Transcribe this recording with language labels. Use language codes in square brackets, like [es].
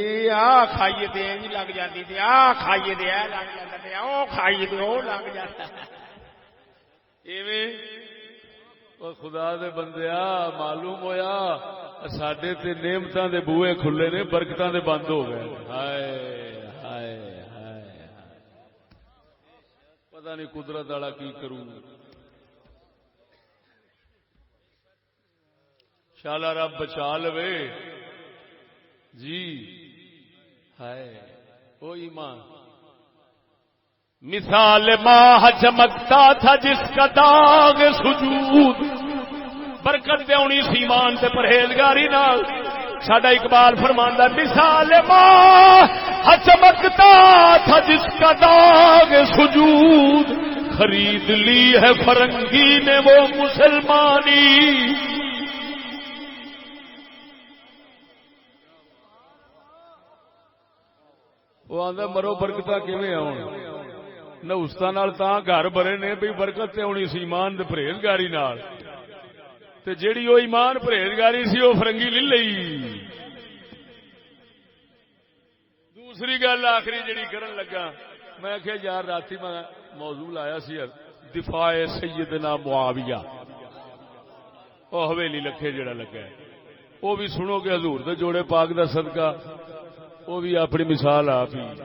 [pa] آ کھائیے تے نہیں لگ جاتی تے آ کھائیے تے اے لگ جاتا تے او کھائیے تے او لگ جاتا. ایویں او خدا دے بندیا معلوم ہویا ساڈے تے نعمتاں دے بوئے کھلے نے برکتاں دے بند ہو گئے. ہائے ہائے ہائے پتہ نہیں قدرت والا کی کروں. شالا رب بچا لوے جی. [ur] ہائے او ایمان مثال ماہ چمکتا تھا جس کا داغ سجود. [pa] برکت تے ہونی سی ایمان تے پرہیزگاری نال. ساڈا اقبال فرماندا [ur] مثال ماہ چمکتا تھا جس کا داغ سجود. خرید لی ہے فرنگی نے وہ مسلمانی. [pa] وہ آندا مرو برکتاں کیویں آون نوستاں نال تاں گھر بھرے نے بھئی برکت تے ہونی سی ایمان تے پرہیزگاری نال. تے جیڑی او ایمان پرہیزگاری سی او فرنگی لے لئی. دوسری گل آخری جڑی کرن لگا میں کہ یار راتی میں موضوع لایا سی دفاع سیدنا معاویہ او حویلی لکھے جڑا لگا ہے او بھی سنو کہ حضور دے جوڑے پاک دا صدقہ وہ بھی اپنی مثال آپ ہی.